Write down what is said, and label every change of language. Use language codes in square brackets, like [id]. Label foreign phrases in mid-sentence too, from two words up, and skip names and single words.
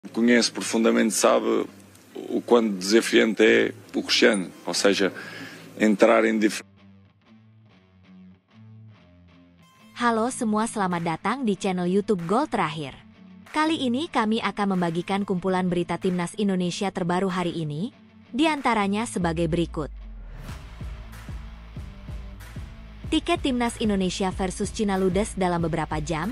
[pt] Conhece profundamente, sabe o quanto desafiante é o Cristiano, ou seja, entrar em diferentes. [id] Halo semua, selamat datang di channel YouTube Gol Terakhir. Kali ini kami akan membagikan kumpulan berita Timnas Indonesia terbaru hari ini, di antaranya sebagai berikut. Tiket Timnas Indonesia versus Cina ludes dalam beberapa jam.